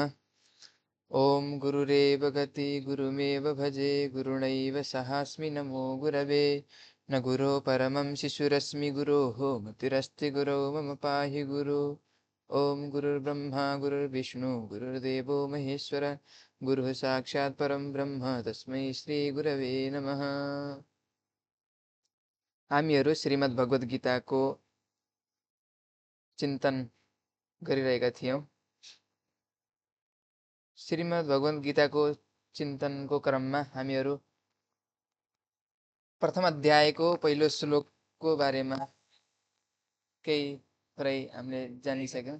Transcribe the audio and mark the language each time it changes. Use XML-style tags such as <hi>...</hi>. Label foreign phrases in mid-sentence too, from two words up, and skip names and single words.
<sa>ओम गुरुरेव गति गुरुमेव भजे गुरुणैव सहास्मि नमो गुरवे। न गुरो परमं शिशुरस्मि गुरोः मतिरस्ति गुरो मम पाहि गुरु। ओम गुरुर्ब्रह्मा गुरुर्विष्णु गुरुर्देवो महेश्वर गुरुः साक्षात् परं ब्रह्म तस्मै श्री गुरवे नमः।</sa> <ne>हामीहरू श्रीमद् भगवद् गीताको चिन्तन गरिरहेका थियौँ। श्रीमद् भगवद् गीताको चिन्तनको क्रममा हामीहरू प्रथम अध्यायको पहिलो श्लोकको बारेमा केही थोरै हामीले जानिसक्यौँ।</ne>